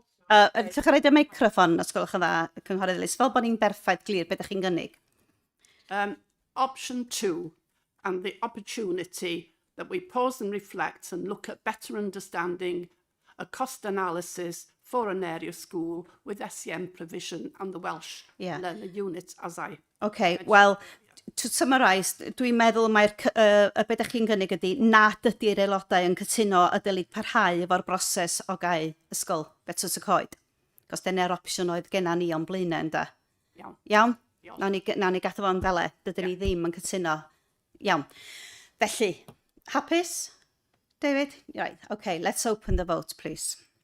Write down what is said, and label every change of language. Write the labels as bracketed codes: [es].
[cy] Ydych chi'n rhaid y meicroffon, os gwelwch yn dda, cynghorydd Liz, fel bod ni'n berffaith glir beth ydych chi'n gynnig. [en] Option 2, and the opportunity that we pause and reflect and look at better understanding a cost analysis for an area school with SEM provision and the Welsh learner unit as I... OK, well, to summarise, [cy] dwi'n meddwl mae'r beth ydych chi'n gynnig ydy nad ydy'r aelodau yn cytuno y dylid parhau efo'r broses o gau ysgol Betws y Coed. Cos dyna'r opsiwn oedd genna ni o'n blaenau ynda. Iawn. Iawn? Nawn ni gadw fo'n fele, dydyn ni ddim yn cytuno. Iawn. Felly, hapus? David? [en] Right, OK, let's open the vote, please.